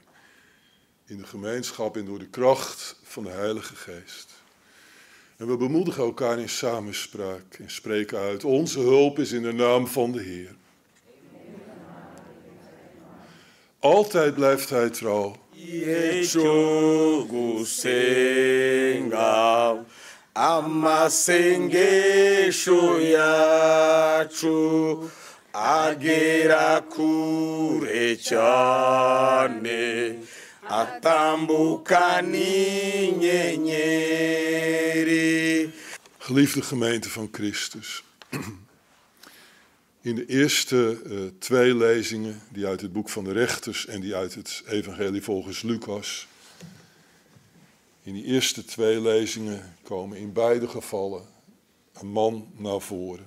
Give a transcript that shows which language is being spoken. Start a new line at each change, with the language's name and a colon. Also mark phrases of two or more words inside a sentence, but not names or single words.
Dutch: In de gemeenschap en door de kracht van de Heilige Geest. En we bemoedigen elkaar in samenspraak en spreken uit. Onze hulp is in de naam van de Heer. Altijd blijft hij trouw.
Kinyarwanda: Yechogusenga amasengesho yacu agera kure cyane atambuka n'inyenyeri.
Dutch: Geliefde gemeente van Christus. In de eerste 2 lezingen, die uit het boek van de Rechters en die uit het Evangelie volgens Lucas. In die eerste 2 lezingen komen in beide gevallen een man naar voren.